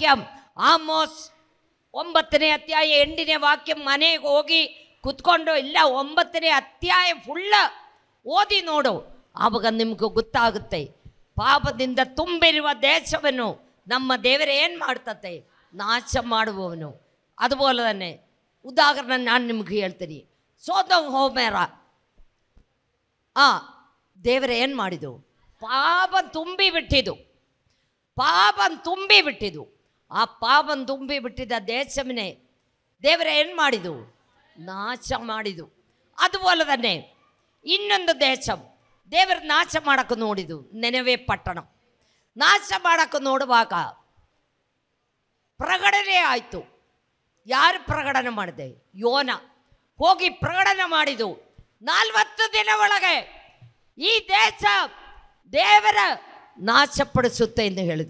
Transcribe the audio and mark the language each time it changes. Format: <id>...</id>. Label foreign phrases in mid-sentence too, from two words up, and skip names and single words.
<kn>ಆಮೋಸ್ 9ನೇ ಅಧ್ಯಾಯ 8ನೇ ವಾಕ್ಯ ಮನೆಗೆ ಹೋಗಿ ಕುತ್ಕೊಂಡು ಇಲ್ಲ 9ನೇ ಅಧ್ಯಾಯ ಫುಲ್ಲ ಓದಿ ನೋಡು, ಆವಾಗ ನಿಮ್ಗೆ ಗೊತ್ತಾಗುತ್ತೆ. ಪಾಪದಿಂದ ತುಂಬಿರುವ ದೇಶವನ್ನು ನಮ್ಮ ದೇವರೇ ಏನು ಮಾಡ್ತತೆ, ನಾಶ ಮಾಡುವವನು.</kn> <ml>അതുപോലെ തന്നെ</ml> <kn>ಉದಾಹರಣೆ ನಾನು ನಿಮ್ಗೆ ಹೇಳ್ತೀನಿ. ಸೋದೋಮ್ ಹೋಮೇರ ದೇವರೇ ಏನು ಮಾಡಿದು, ಪಾಪ ತುಂಬಿ ಬಿಟ್ಟಿದ್ದು. ಆ ಪಾಪನ್ ತುಂಬಿ ಬಿಟ್ಟಿದ್ದ ದೇಶವನ್ನೇ ದೇವರೇ ಏನು ಮಾಡಿದು, ನಾಶ ಮಾಡಿದು.</kn> <ml>അതുപോലെ തന്നെ</ml> <kn>ಇನ್ನೊಂದು ದೇಶ ದೇವರು ನಾಶ ಮಾಡೋಕ್ಕೆ ನೋಡಿದು, ನೆನವೆ ಪಟ್ಟಣ ನಾಶ ಮಾಡೋಕ್ಕೆ ನೋಡುವಾಗ ಪ್ರಕಟಣೆ ಆಯಿತು. ಯಾರು ಪ್ರಕಟಣೆ ಮಾಡಿದೆ? ಯೋನ ಹೋಗಿ ಪ್ರಕಟಣೆ ಮಾಡಿದು. 40 ದಿನ ಒಳಗೆ ಈ ದೇಶ ದೇವರ ನಾಶಪಡಿಸುತ್ತೆ ಎಂದು ಹೇಳಿದು.</kn>